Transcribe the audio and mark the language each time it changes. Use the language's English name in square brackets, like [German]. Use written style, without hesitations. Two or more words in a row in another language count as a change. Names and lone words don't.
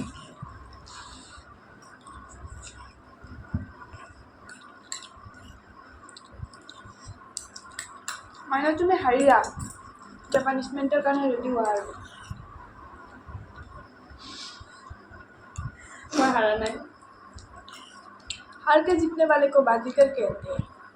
[Assamese] মানে তুমি হাৰিলা পানিশমেন্টৰ কাৰণে ৰেডি হোৱা আৰু মই হাৰা নাই [Hindi] हार के जीतने वाले को बाजीगर कहते हैं